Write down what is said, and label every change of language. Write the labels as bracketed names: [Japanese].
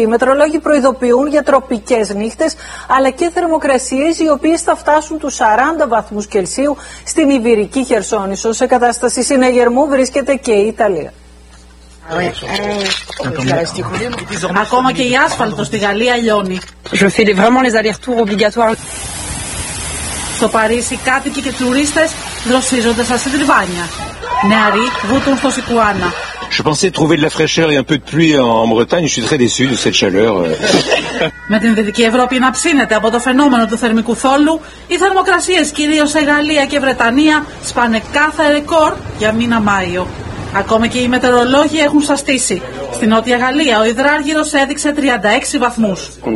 [Greek] Οι μετρολόγοι προειδοποιούν για τροπικές νύχτες, αλλά και θερμοκρασίες οι οποίες θα φτάσουν τους 40 βαθμούς Κελσίου στην Ιβηρική Χερσόνησο. Σε κατάσταση συναγερμού βρίσκεται και η Ιταλία. Ακόμα και η άσφαλτο στη Γαλλία λιώνει. [French] Je fais vraiment les allers-retours obligatoires. [Greek] Στο Παρίσι, κάτοικοι και τουρίστες δροσίζονται στα συντριβάνια. Νεαροί βούτουν στο Σικουάνα. [French] Je pensais trouver de la fraîcheur et un peu de pluie en Bretagne, je suis très déçu de cette chaleur. [Greek] Με την Δυτική Ευρώπη να ψήνεται από το φαινόμενο του θερμικού θόλου, οι θερμοκρασίες, κυρίως σε Γαλλία και Βρετανία, σπάνε κάθε ρεκόρ για μήνα Μάιο. Ακόμα και οι μετεωρολόγοι έχουν σαστήσει. Στην Νότια Γαλλία ο υδράργυρος έδειξε 36 βαθμούς.